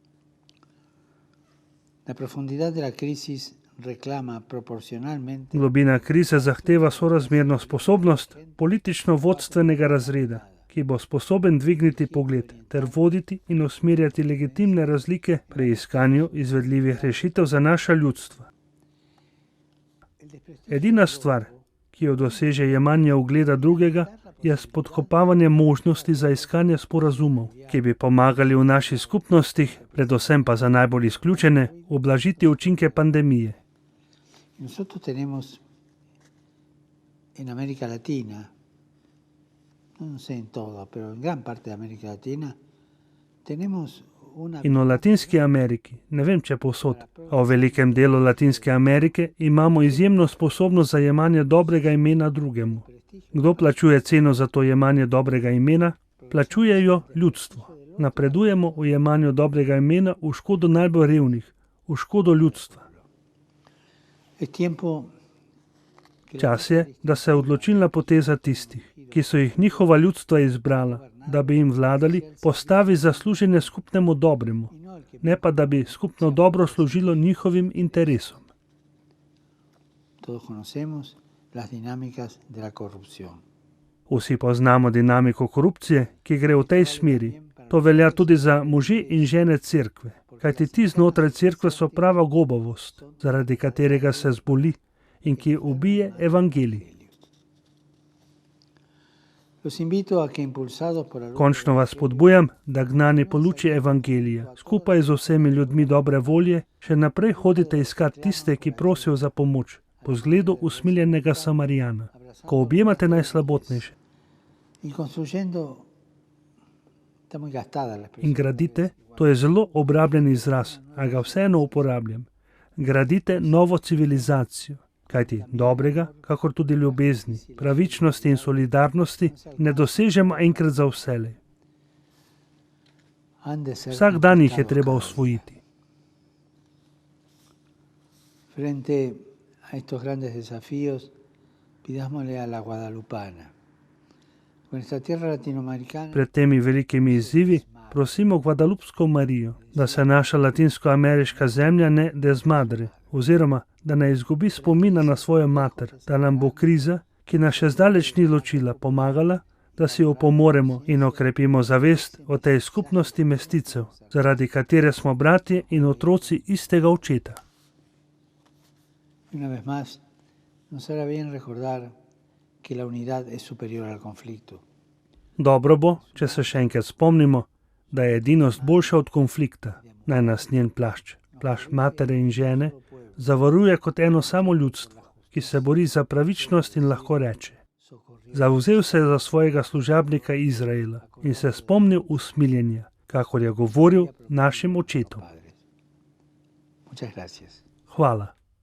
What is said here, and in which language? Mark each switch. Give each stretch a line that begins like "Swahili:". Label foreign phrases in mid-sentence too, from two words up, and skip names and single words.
Slovenian: Globina krize zahteva sorazmerno sposobnost politično-vodstvenega razreda, ki bo sposoben dvigniti pogled ter voditi in usmerjati legitimne razlike pri iskanju izvedljivih rešitev za naša ljudstva. Edina stvar, ki jo doseže jemanje ugleda drugega, je spodkopavanje možnosti za iskanje sporazumov, ki bi pomagali v naših skupnostih, predvsem pa za najbolj izključene, ublažiti učinke pandemije.
Spanish: Nosotros tenemos en América Latina, no sé en todo, pero en gran parte de América Latina, tenemos una...
Slovenian: In v Latinski Ameriki, ne vem če povsod, a v velikem delu Latinske Amerike imamo izjemno sposobnost za jemanje dobrega imena drugemu. Kdo plačuje ceno za to jemanje dobrega imena? Plačujejo ljudstvo. Napredujemo v jemanju dobrega imena v škodo najbolj revnih, v škodo ljudstva. Čas je, da se odločilna poteza tistih, ki so jih njihova ljudstva izbrala, da bi jim vladali, postavi za služenje skupnemu dobremu, ne pa da bi skupno dobro služilo njihovim interesom.
Spanish: las dinámicas de la corrupción.
Slovenian: Vsi poznamo dinamiko korupcije, ki gre v tej smeri. To velja tudi za može in žene cerkve, kajti ti znotraj cerkve so prava gobavost, zaradi katerega se zboli in ki ubije evangelij.
Spanish: Los invito a que, impulsados por la luz
Slovenian: Končno vas spodbujam, da gnani po luči evangelija, skupaj z vsemi ljudmi dobre volje, še naprej hodite iskat tiste, ki prosijo za pomoč, po zgledu usmiljenega Samarijana, ko objemate najslabotnejše
Spanish: y construyendo, está muy gastada la
Slovenian: in
Spanish: expresión,
Slovenian: gradite, to je zelo obrabljen izraz, a ga vseeno uporabljam, gradite novo civilizacijo, kajti dobrega, kakor tudi ljubezni, pravičnosti in solidarnosti ne dosežemo enkrat za vselej.
Spanish: han de ser
Slovenian: Vsak dan jih je
Spanish: conquistados
Slovenian: treba
Spanish: cada día.
Slovenian: osvojiti.
Spanish: Frente a estos grandes desafíos, pidámosle a la guadalupana, con esta tierra latinoamericana,
Slovenian: Pred temi velikimi izzivi prosimo Guadalupsko Marijo, da se naša latinskoameriška zemlja ne dezmadre, oziroma da ne izgubi spomina na svojo mater, da nam bo kriza, ki nas še zdaleč ni ločila, pomagala, da si opomoremo in okrepimo zavest o tej skupnosti mesticev, zaradi katere smo bratje in otroci istega očeta.
Spanish: y una vez más, nos hará bien recordar que la unidad es superior al conflicto.
Slovenian: Dobro bo, če se še enkrat spomnimo, da je edinost boljša od konflikta, naj nas njen plašč, plašč matere in žene, zavaruje kot eno samo ljudstvo, ki se bori za pravičnost in lahko reče: zavzel se je za svojega služabnika Izraela in se spomnil usmiljenja, kakor je govoril našim očetom.
Spanish: Padres. Muchas gracias.
Slovenian: Hvala.